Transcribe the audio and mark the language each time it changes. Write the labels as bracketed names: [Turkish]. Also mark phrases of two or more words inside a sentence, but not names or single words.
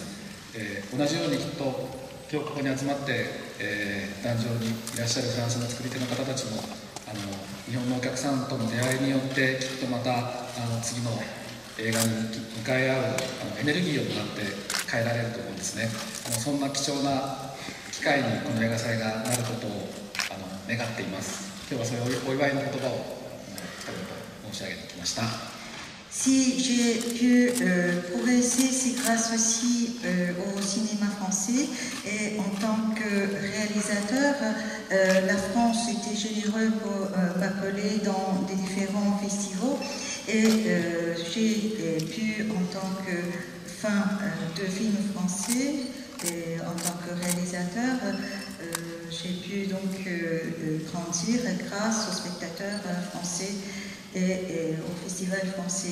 [Japanese] 同じようにきっと今日ここに集まって、壇上にいらっしゃるフランスの作り手の方たちも日本のお客さんとの出会いによってきっとまた次の映画に向かい合うエネルギーをもらって変えられると思うんですね。そんな貴重な機会にこの映画祭がなることを願っています。今日はそういうお祝いの言葉を申し上げてきました。 [French] Si j'ai pu progresser, c'est grâce aussi au cinéma français. Et en tant que réalisateur, la France était généreuse pour m'appeler dans des différents festivals. Et j'ai pu, en tant que fan de films français, et en tant que réalisateur, j'ai pu donc grandir grâce aux spectateurs français et au festival français.